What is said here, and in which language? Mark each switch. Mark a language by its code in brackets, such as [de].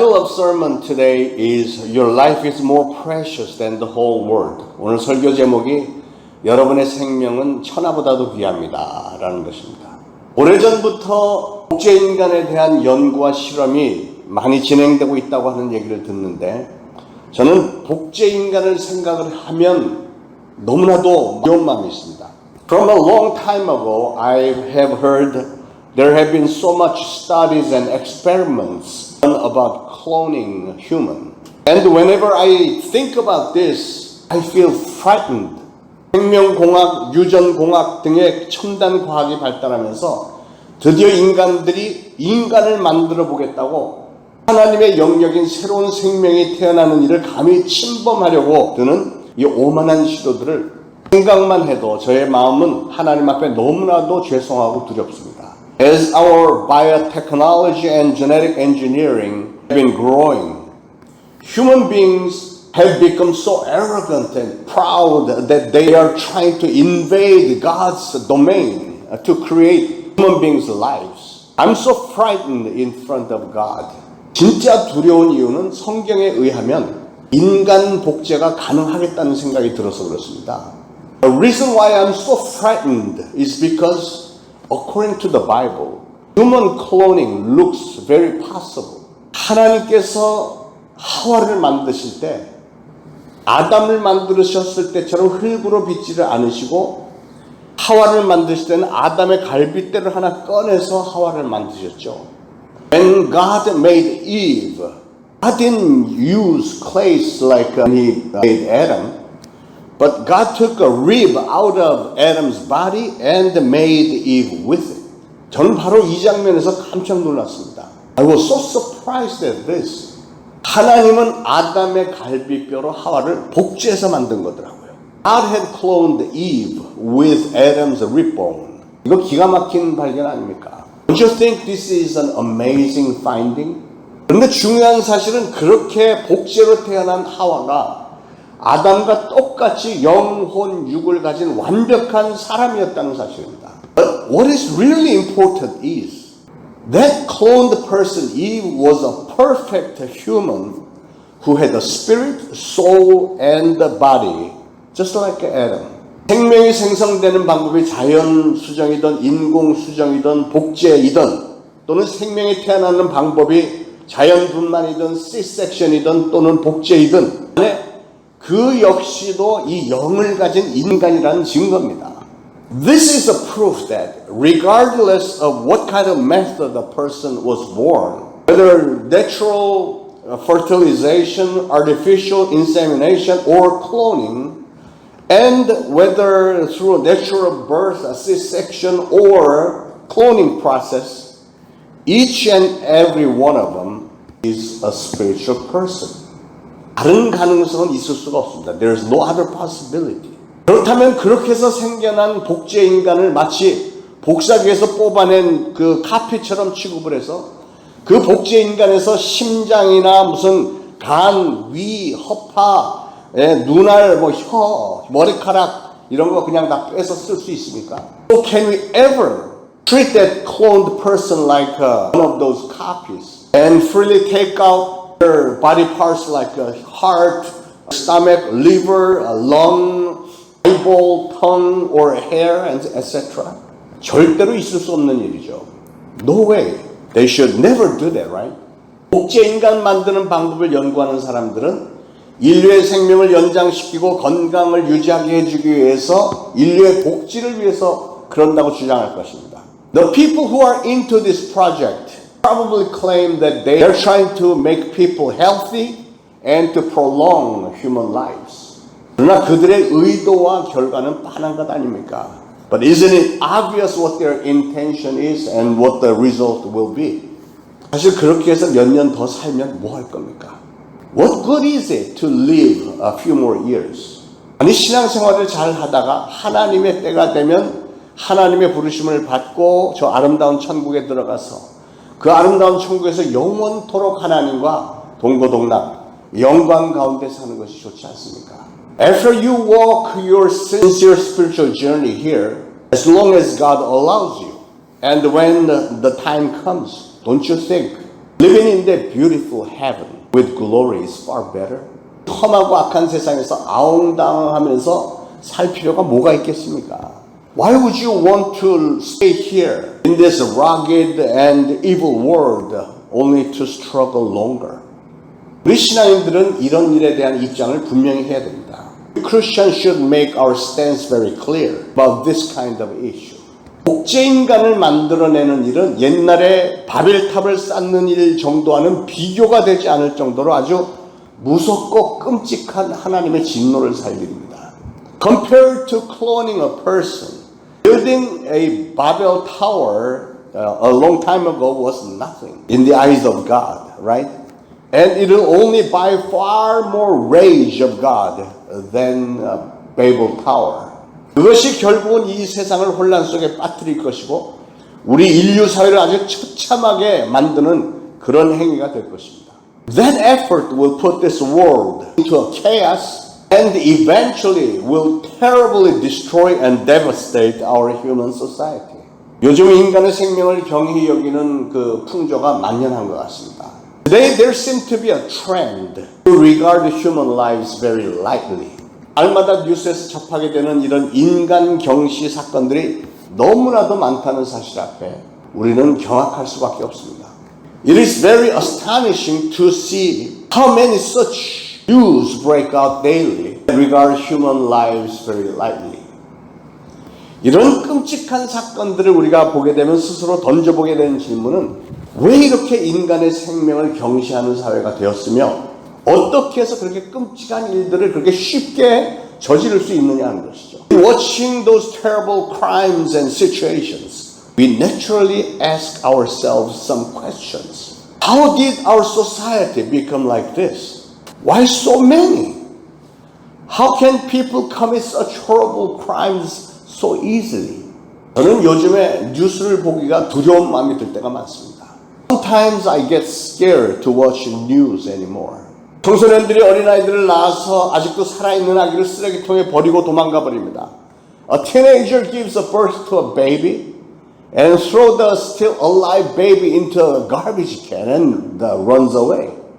[en] of sermon today is Your life is more precious than the whole world. [ko] 오늘 설교 제목이 여러분의 생명은 천하보다도 귀합니다 라는 것입니다. 오래전부터 복제인간에 대한 연구와 실험이 많이 진행되고 있다고 하는 얘기를 듣는데 저는 복제인간을 생각을 하면 너무나도 무서운 마음이 있습니다. [en] From a long time ago, I have heard there have been so much studies and experiments about cloning human. And whenever I think about this, I feel frightened. [ko] 생명공학, 유전공학 등의 첨단 과학이 발달하면서 드디어 인간들이 인간을 만들어 보겠다고 하나님의 영역인 새로운 생명이 태어나는 일을 감히 침범하려고 드는 이 오만한 시도들을 생각만 해도 저의 마음은 하나님 앞에 너무나도 죄송하고 두렵습니다. [en] As our biotechnology and genetic engineering have been growing, human beings have become so arrogant and proud that they are trying to invade God's domain to create human beings' lives. I'm so frightened in front of God. [ko] 진짜 두려운 이유는 성경에 의하면 인간 복제가 가능하겠다는 생각이 들어서 그렇습니다. [en] The reason why I'm so frightened is because according to the Bible, human cloning looks very possible. [ko] 하나님께서 하와를 만드실 때 아담을 만드셨을 때처럼 흙으로 빚지를 않으시고 하와를 만드실 때는 아담의 갈빗대를 하나 꺼내서 하와를 만드셨죠. [en] When God made Eve, God didn't use clay like He made Adam. But God took a rib out of Adam's body and made Eve with it. [ko] 저는 바로 이 장면에서 깜짝 놀랐습니다. [en] I was so surprised at this. [ko] 하나님은 아담의 갈비뼈로 하와를 복제해서 만든 거더라고요. [en] God had cloned Eve with Adam's rib bone. [ko] 이거 기가 막힌 발견 아닙니까? [en] Don't you think this is an amazing finding? [ko] 그런데 중요한 사실은 그렇게 복제로 태어난 하와가 아담과 똑같이 영혼 육을 가진 완벽한 사람이었다는 사실입니다. [en] But what is really important is that cloned person Eve was a perfect human who had a spirit, soul, and a body, just like Adam. [ko] 생명이 생성되는 방법이 자연 수정이든 인공 수정이든 복제이든 또는 생명이 태어나는 방법이 자연 분만이든 C-section이든 또는 복제이든 그 역시도 이 영을 가진 인간이라는 증거입니다. [en] This is a proof that regardless of what kind of method the person was born, whether natural fertilization, artificial insemination, or cloning, and whether through natural birth, a C-section, or cloning process, each and every one of them is a spiritual person. [ko] 다른 가능성은 있을 수가 없습니다. [en] There is no other possibility. [ko] 그렇다면 그렇게 해서 생겨난 복제 인간을 마치 복사기에서 뽑아낸 그 카피처럼 취급을 해서 그 복제 인간에서 심장이나 무슨 간, 위, 허파, 눈알, 혀, 머리카락 이런 거 그냥 다 빼서 쓸 수 있습니까? [en] So can we ever treat that cloned person like one of those copies and freely take out their body parts like a heart, stomach, liver, a lung, eyeball, tongue, or hair, and etc. [ko] 절대로 있을 수 없는 일이죠. [en] No way. They should never do that, right? [ko] 복제 인간 만드는 방법을 연구하는 사람들은 인류의 생명을 연장시키고 건강을 유지하게 해주기 위해서 인류의 복지를 위해서 그런다고 주장할 것입니다. [en] The people who are into this project probably claim that they are trying to make people healthy and to prolong human lives. [ko] 그러나 그들의 의도와 결과는 뻔한 것 아닙니까? [en] But isn't it obvious what their intention is and what the result will be? [ko] 사실 그렇게 해서 몇 년 더 살면 뭐 할 겁니까? [en] What good is it to live a few more years? [ko] 아니 신앙생활을 잘 하다가 하나님의 때가 되면 하나님의 부르심을 받고 저 아름다운 천국에 들어가서 그 아름다운 천국에서 영원토록 하나님과 동고동락 영광 가운데 사는 것이 좋지 않습니까? [en] After you walk your sincere spiritual journey here, as long as God allows you, and when the time comes, don't you think Living in that beautiful heaven with glory is far better. [ko] 험하고 악한 세상에서 아웅다웅하면서 살 필요가 뭐가 있겠습니까? [en] Why would you want to stay here in this rugged and evil world only to struggle longer? [ko] 우리 신앙인들은 이런 일에 대한 입장을 분명히 해야 됩니다. [en] Christians should make our stance very clear about this kind of issue. [ko] 복제인간을 만들어내는 일은 옛날에 바벨탑을 쌓는 일 정도와는 비교가 되지 않을 정도로 아주 무섭고 끔찍한 하나님의 진노를 살 일입니다. [en] Compared to cloning a person, building a Babel tower a long time ago was nothing in the eyes of God, right? And it will only buy far more rage of God than Babel tower. [ko] 그것이 결국은 이 세상을 혼란 속에 빠뜨릴 것이고 우리 인류 사회를 아주 처참하게 만드는 그런 행위가 될 것입니다. [en] That effort will put this world into a chaos and eventually will terribly destroy and devastate our human society. [ko] 요즘 인간의 생명을 경히 여기는 그 풍조가 만연한 것 같습니다. [en] Today there seems to be a trend to regard human lives very lightly. [ko] 날마다 뉴스에서 접하게 되는 이런 인간 경시 사건들이 너무나도 많다는 사실 앞에 우리는 경악할 수밖에 없습니다. [en] It is very astonishing to see how many such news break out daily that regard human lives very lightly. [ko] 이런 끔찍한 사건들을 우리가 보게 되면 스스로 던져보게 되는 질문은 왜 이렇게 인간의 생명을 경시하는 사회가 되었으며 어떻게 해서 그렇게 끔찍한 일들을 그렇게 쉽게 저지를 수 있느냐 하는 것이죠. [en] Watching those terrible crimes and situations, we naturally ask ourselves some questions. How did our society become like this? Why so many? How can people commit such horrible crimes so easily? [ko] 저는 요즘에 뉴스를 보기가 두려운 마음이 들 때가 많습니다. [en] Sometimes I get scared to watch news anymore. [ko] 청소년들이 어린아이들을 낳아서 아직도 살아있는 아기를 쓰레기통에 버리고 도망가 버립니다. [en] A teenager gives a birth to a baby and throws the still alive baby into a garbage can and runs away.